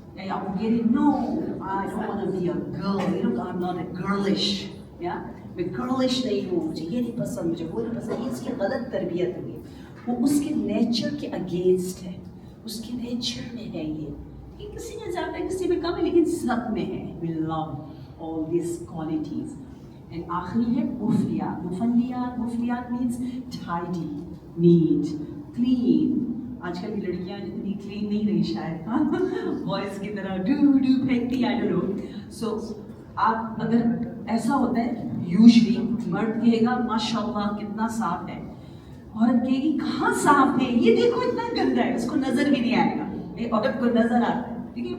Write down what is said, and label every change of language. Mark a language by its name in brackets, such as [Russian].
[Urdu] آپ کو کہہ رہے [English] no, I don't want to be a girl, I'm not a girlish, [Urdu] میں گرلش نہیں ہوں, مجھے یہ نہیں پسند, مجھے وہ نہیں پسند. یہ اس کی غلط تربیت ہوئی, وہ اس کے نیچر کے اگینسٹ ہے, اس کے نیچر میں ہے. یہ کسی میں زیادہ ہے, کسی میں کم ہے, لیکن سب میں ہے. [English] We love all these qualities. [Urdu] And آخری ہے مفلیات. [English] مفلیات means tidy, neat, clean. [Urdu] آج کل کی لڑکیاں اتنی کلین نہیں رہی شاید, ہاں, بوائز کی طرح do پھینکتی, [English] I don't know. [Urdu] So آپ اگر ایسا ہوتا ہے یوزلی, مرد کہے گا ماشاء اللہ کتنا صاف ہے, عورت کہے گی کہاں صاف ہے, یہ دیکھو اتنا گندا ہے, اس کو نظر بھی نہیں آئے گا, عورت کو نظر آتا ہے, ٹھیک ہے.